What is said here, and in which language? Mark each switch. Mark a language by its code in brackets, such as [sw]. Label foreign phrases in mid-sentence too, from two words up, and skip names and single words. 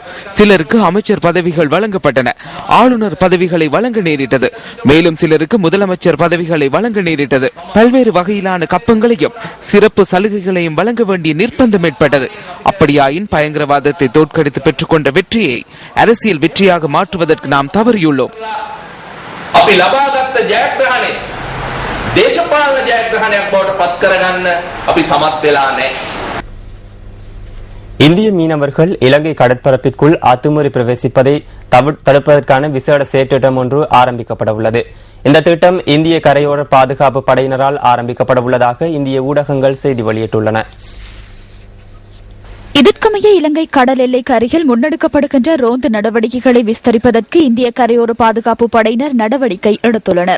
[ta] சிலருக்கு அமைச்சர் பதவிகள் வழங்கப்பட்டன, ஆளுநர் பதவிகளை வழங்க நேரிட்டது, மேலும் சிலருக்கு முதலமைச்சர் பதவிகளை வழங்க நேரிட்டது. பல்வேறு வகையிலான கப்பங்களையும் சிறப்பு சலுகைகளையும் வழங்க வேண்டிய நிர்பந்தம் ஏற்பட்டது. அப்படியாயின் பயங்கரவாதத்தை தோற்கடித்து பெற்றுக்கொண்ட வெற்றியை அரசியல் வெற்றியாக மாற்றுவதற்கு நாம் தவறியுள்ளோம். [si] දේශපාලන ජයග්‍රහණයක් බවට පත් කරගන්න අපි සමත් වෙලා නැහැ. [ta] இந்திய மீனவர்கள் இலங்கை கடற்பரப்பிற்குள் அத்துமீறி பிரவேசிப்பதை தடுப்பதற்கான விசேட செயற்திட்டம் ஒன்று ஆரம்பிக்கப்பட உள்ளது. இந்த திட்டம் இந்திய கரையோர பாதுகாப்பு படையினரால் ஆரம்பிக்கப்பட உள்ளதாக இந்திய ஊடகங்கள் செய்தி வெளியிட்டுள்ளன. இதற்கமைய இலங்கை கடல் எல்லைக்கு அருகில் முன்னெடுக்கப்படுகின்ற ரோந்து நடவடிக்கைகளை விஸ்தரிப்பதற்கு இந்திய கரையோர பாதுகாப்பு படையினர் நடவடிக்கை எடுத்துள்ளனர்.